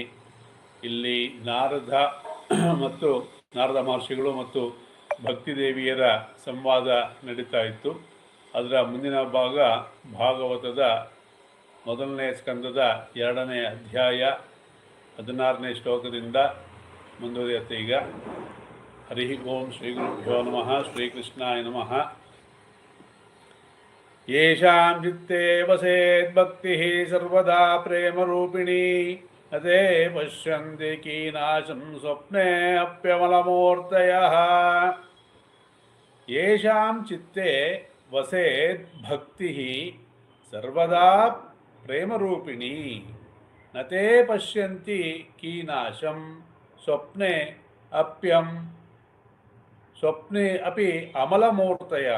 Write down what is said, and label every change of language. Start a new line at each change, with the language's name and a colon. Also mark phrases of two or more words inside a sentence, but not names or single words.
Kannada: ಇಲ್ಲಿ ನಾರದ ಮಹರ್ಷಿಗಳು ಮತ್ತು ಭಕ್ತಿದೇವಿಯರ ಸಂವಾದ ನಡೀತಾ ಇತ್ತು. ಅದರ ಮುಂದಿನ ಭಾಗ ಭಾಗವತದ ಮೊದಲನೇ ಸ್ಕಂದದ 2ನೇ ಅಧ್ಯಾಯ 16ನೇ ಶ್ಲೋಕದಿಂದ ಮುಂದುವರಿಯುತ್ತೆ.
Sanskrit: ಈಗ ಹರಿ ಓಂ ಶ್ರೀ ಗುರುಭ್ಯೋ ನಮಃ. ಶ್ರೀಕೃಷ್ಣಾಯ ನಮಃ. ಯೇಷಾಂ ಚಿತ್ತೇ ವಸೇದ್ಭಕ್ತಿಃ ಸರ್ವದಾ ಪ್ರೇಮರೂಪಿಣೀ ಅದೇ ಪಶ್ಯಂತಿ ಕೀನಾಶಂ ಸ್ವಪ್ನೇ ಅಪ್ಯಮಲಮೂರ್ತಯಃ. ಯೇಷಾಂ ಚಿತ್ತೇ ವಸೇದ್ಭಕ್ತಿಃ ಸರ್ವದಾ ಪ್ರೇಮರೂಪಿಣೀ ನತೇ ಪಶ್ಯಂತಿ ಕೀನಾಶಂ ಸ್ವಪ್ನೆ ಅಪಿ ಅಮಲಮೂರ್ತಯಃ.